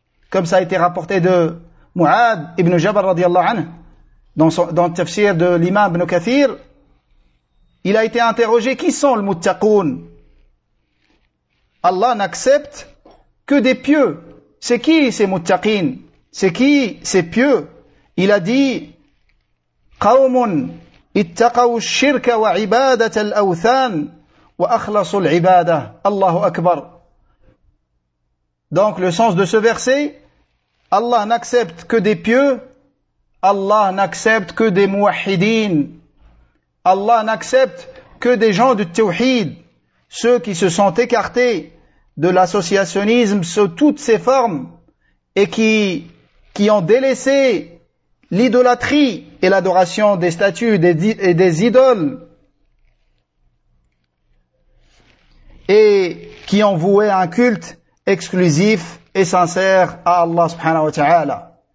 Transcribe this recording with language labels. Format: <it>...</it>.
<fr>Comme ça a été rapporté de Mu'ad ibn Jabal radiallahu anhu, dans le tafsir de l'imam ibn Kathir, il a été interrogé, qui sont les muttaqoun? Allah n'accepte que des pieux. C'est qui ces muttaqin? C'est qui ces pieux? Il a dit,</fr> <ar>قَوْمٌ اتَّقَوُ الشِّرْكَ وَعِبَادَةَ الْأَوْثَانِ وَأَخْلَصُ الْعِبَادَةِ اللَّهُ أَكْبَرُ.</ar> <fr>Donc le sens de ce verset, Allah n'accepte que des pieux, Allah n'accepte que des muwahidin, Allah n'accepte que des gens du tawhid, ceux qui se sont écartés de l'associationnisme sous toutes ses formes et qui ont délaissé l'idolâtrie et l'adoration des statues et des idoles et qui ont voué un culte exclusif et sincère à Allah subhanahu wa ta'ala.</fr>